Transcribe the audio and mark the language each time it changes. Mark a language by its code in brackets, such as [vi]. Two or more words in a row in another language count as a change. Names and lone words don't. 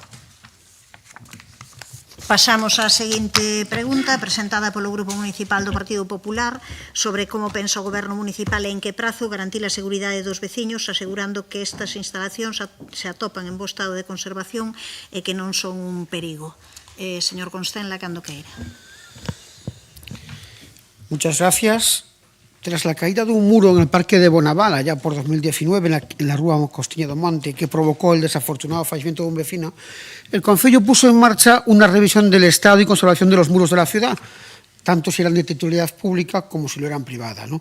[gl] Pasamos á seguinte pregunta, presentada polo Grupo Municipal do Partido Popular, sobre como pensa o Goberno Municipal e en que prazo garantir a seguridade dos veciños, asegurando que estas instalacións se atopan en bo estado de conservación e que non son un perigo. Señor Constenla, cando queira. [es] Muchas gracias. Tras la caída de un muro en el Parque de Bonaval, allá por 2019, en la Rúa Costiña do Monte, que provocó el desafortunado fallecimiento de un vecino, el Concello puso en marcha una revisión del estado y conservación de los muros de la ciudad, tanto si eran de titularidad pública como si lo eran privada, ¿no?